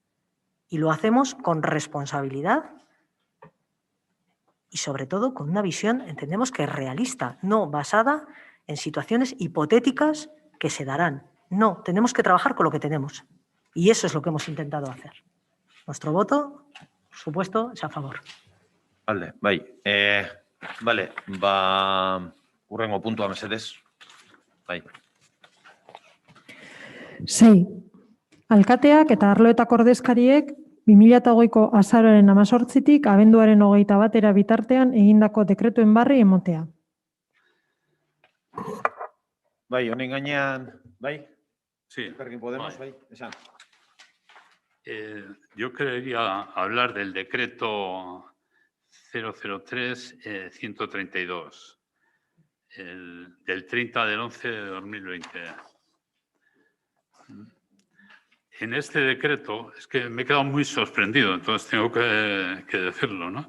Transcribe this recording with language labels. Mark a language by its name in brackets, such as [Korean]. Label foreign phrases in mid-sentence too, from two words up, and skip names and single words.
[Spanish] Y lo hacemos con responsabilidad y sobre todo con una visión, entendemos que realista, no basada en situaciones hipotéticas que se darán. No, tenemos que trabajar con lo que tenemos y eso es lo que hemos intentado hacer. Nuestro voto, por supuesto, es a favor. [Basque] Alde, bai. Bale, hurrengo puntua mesedez. Bai. 6. Alkateak eta arloetako ordezkariek 2008ko azaroaren 18tik abenduaren 21 bitartean egindako dekretuen barri emotea. Bai, honen gainean, bai? [Spanish] Sí. [Basque] Elkarrekin Podemos, bai, esan. [Spanish] Yo quería hablar del decreto 003-132, del 30 del 11 de 2020. En este decreto, es que me he quedado muy sorprendido, entonces tengo que decirlo, ¿no?